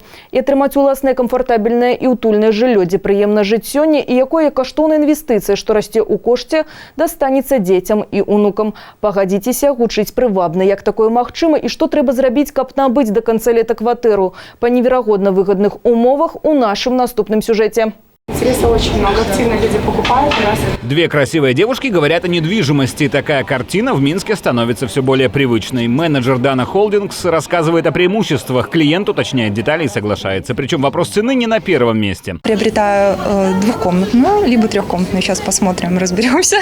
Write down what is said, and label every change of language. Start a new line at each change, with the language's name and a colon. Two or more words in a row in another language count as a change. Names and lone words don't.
Belarusian: І атрымаць уласнае камфортабельнае і утульнае жыллё, дзе прыемна жыць сёння і якое каштоўная інвестыцыя, што расце ў кошце, дастанецца дзецям і унукам. Пагадзіцеся, гучыць прывабна, як такое магчыма і што трэба зрабіць, каб набыць да канца лета кватэру па неверагодна выгодных умовах у нашым наступным сюжете.
Russian: Интереса очень много, активно люди покупают у нас. Две красивые девушки говорят о недвижимости. Такая картина в Минске становится все более привычной. Менеджер Дана Холдингс рассказывает о преимуществах. Клиент уточняет детали и соглашается. Причем вопрос цены не на первом месте. Приобретаю двухкомнатную, либо трехкомнатную. Сейчас посмотрим, разберемся.